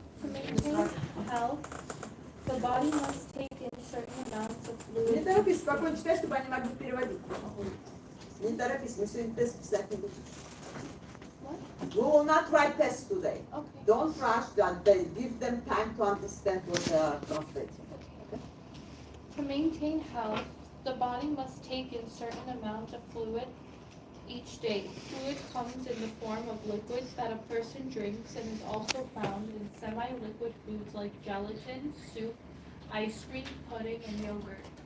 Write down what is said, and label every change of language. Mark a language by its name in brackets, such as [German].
[English] To maintain health, the body must take in certain amounts of fluid. [Russian] Не торопись, спокойно читай, чтобы они могли переводить. Не торопись, мы сегодня тест писать не будем. [English] We will not write tests today. Okay. Don't rush that. They give them time to understand what they are translating. To maintain health, the body must take in certain amount of fluid each day. Fluid comes in the form of liquids that a person drinks and is also found in semi-liquid foods like gelatin, soup, ice cream, pudding, and yogurt.